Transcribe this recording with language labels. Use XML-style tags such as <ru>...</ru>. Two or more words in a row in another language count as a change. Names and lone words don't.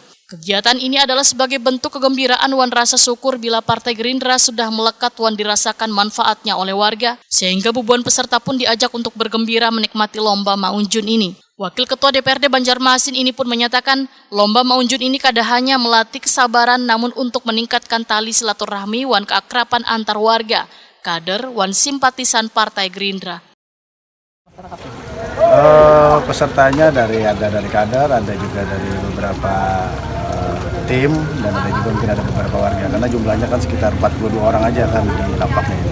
<id>Kegiatan ini adalah sebagai bentuk kegembiraan wan rasa syukur bila Partai Gerindra sudah melekat wan dirasakan manfaatnya oleh warga, sehingga ribuan peserta pun diajak untuk bergembira menikmati lomba maunjun ini. Wakil Ketua DPRD Banjarmasin ini pun menyatakan, lomba maunjun ini kada hanya melatih kesabaran namun untuk meningkatkan tali silaturahmi wan keakraban antar warga, kader, wan simpatisan Partai Gerindra. Pesertanya ada dari kader, ada juga dari beberapa tim, dan ada juga mungkin ada beberapa warga, karena jumlahnya kan sekitar 42 orang aja kan di lapaknya ini.</id>